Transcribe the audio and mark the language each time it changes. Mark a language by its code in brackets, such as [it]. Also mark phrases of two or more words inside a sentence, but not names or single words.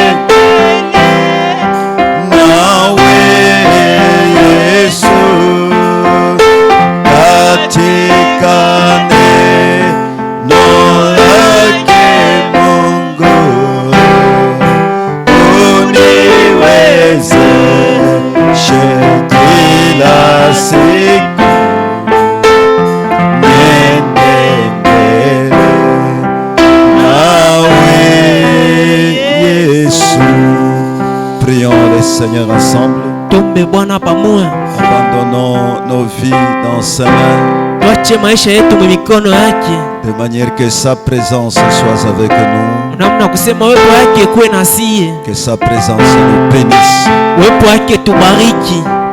[sw] nawe Yesu, katika neno lake Mungu uniwezeshe kila siku. Niende mbele nawe Yesu. [fr] Prions le Seigneur ensemble. [sw] Tuombe Bwana pamoja. [fr] Abandonnons nos vies dans sa main, [sw] Tuache maisha yetu mu mikono yake, [fr] de manière que sa présence soit avec nous, [sw] namna kusema uwepo wake kuwe na sie, [fr] que sa présence nous bénisse. [sw] uwepo wake tubariki.